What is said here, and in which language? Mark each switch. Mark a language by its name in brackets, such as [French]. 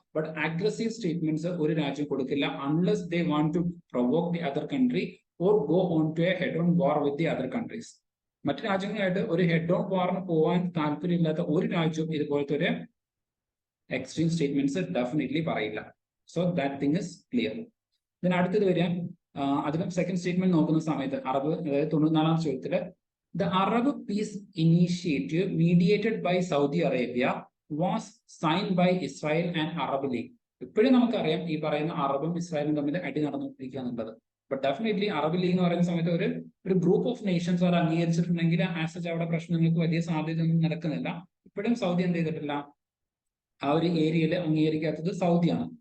[English] but aggressive statements [Malayalam] ഒരു രാജ്യം കൊടുക്കില്ല [English] Unless they want to provoke the other country or go on to a head on war with the other countries. [Malayalam] മറ്റു രാജ്യങ്ങളായിട്ട് ഒരു head on വാറിന് പോകാൻ താല്പര്യമില്ലാത്ത ഒരു രാജ്യവും ഇതുപോലത്തെ ഒരു എക്സ്ട്രീം സ്റ്റേറ്റ്മെന്റ്സ് ഡെഫിനറ്റ്ലി പറയില്ല. [English] So that thing is clear. [Malayalam] ഇതിന് അടുത്തത് വരിക, അതിലും സെക്കൻഡ് സ്റ്റേറ്റ്മെന്റ് നോക്കുന്ന സമയത്ത് അറബ്, അതായത് 94ാം ചോദ്യത്തില് [English] The Arab Peace Initiative mediated by Saudi Arabia was signed by Israel and Arab League. [Malayalam] ഇപ്പോഴും നമുക്കറിയാം ഈ പറയുന്ന അറബും ഇസ്രായേലും തമ്മിൽ അടി നടന്നുകൊണ്ടിരിക്കുക എന്നുള്ളത്. ബട്ട് ഡെഫിനറ്റ്ലി അറബ് ലീഗ് എന്ന് പറയുന്ന സമയത്ത് ഒരു ഗ്രൂപ്പ് ഓഫ് നേഷൻസ് അത് അംഗീകരിച്ചിട്ടുണ്ടെങ്കിൽ ആസ് അവിടെ പ്രശ്നങ്ങൾക്ക് വലിയ സാധ്യതയൊന്നും നടക്കുന്നില്ല. ഇപ്പോഴും സൗദി എന്ത് ചെയ്തിട്ടില്ല, ആ ഒരു ഏരിയയിൽ അംഗീകരിക്കാത്തത് സൗദിയാണ്.